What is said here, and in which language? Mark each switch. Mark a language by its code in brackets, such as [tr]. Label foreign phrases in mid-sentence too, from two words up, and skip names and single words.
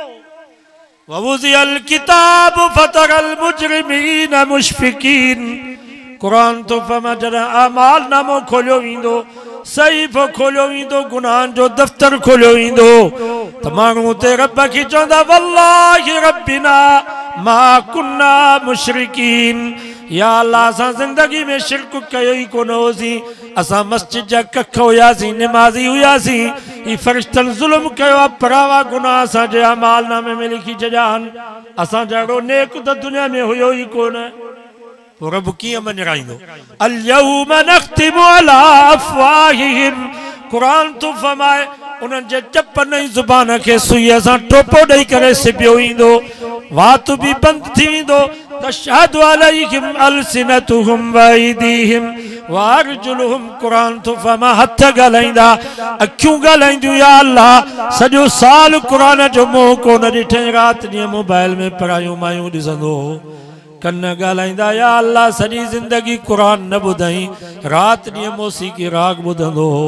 [ar] ووضع الكتاب فترى المجرمين مشفقين. [sd] कुरान तो फरमा जॾहिं आमाल नामो खोलियो वेंदो, सहीफ़ो खोलियो वेंदो, गुनाहनि जो दफ़्तर खोलियो वेंदो, त माण्हू उते रब खे चवंदा [ar] والله ربنا ما كنا مشركين. [sd] या अल्लाह असां ज़िंदगी में शिरक कयो ई कोन होसीं, असां मस्जिद जा कख हुयासीं, निमाज़ी हुयासीं, ही फ़रिश्तनि ज़ुल्म कयो आहे, परावा गुनाह असांजे अमाल नामे में लिखी छॾिया आहिनि, असां जहिड़ो नेक त दुनिया में हुयो ई कोन। पोइ रब कीअं मञराईंदो? [ar] اليوم نختم على أفواههم. [sd] कुरान तो फरमाए उन्हनि जे चपन ऐं ज़ुबान खे सुईअ सां टोपो ॾेई करे सिबियो ईंदो, वात बि बंदि थी वेंदो। [ar] تشهد عليهم ألسنتهم وأيديهم وأرجلهم. [sd] कुरान तो फरमा हथ ॻाल्हाईंदा, अखियूं ॻाल्हाईंदियूं। या अल्लाह सॼो साल कुरान जो मोह कोन ॾिठई, राति ॾींहुं मोबाइल में पढ़ायूं मायूं ॾिसंदो। कन ॻाल्हाईंदा, या अल्लाह सॼी ज़िंदगी कुरान न ॿुधई, राति ॾींहुं मौसीक़ी राग ॿुधंदो हो।